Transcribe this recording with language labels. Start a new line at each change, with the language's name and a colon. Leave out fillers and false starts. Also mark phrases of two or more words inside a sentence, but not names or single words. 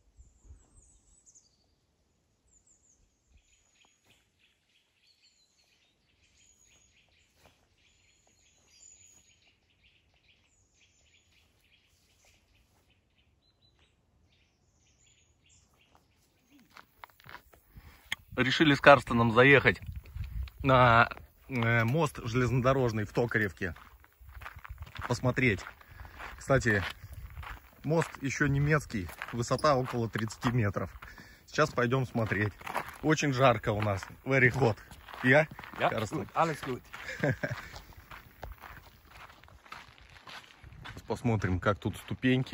Russian: Решили с Карстеном заехать на мост железнодорожный в Токаревке. Посмотреть. Кстати, мост еще немецкий, высота около 30 метров. Сейчас пойдем смотреть. Очень жарко у нас.
English: Very hot.
Russian: Я?
German: Ja, gut, alles gut.
Russian: Посмотрим, как тут ступеньки.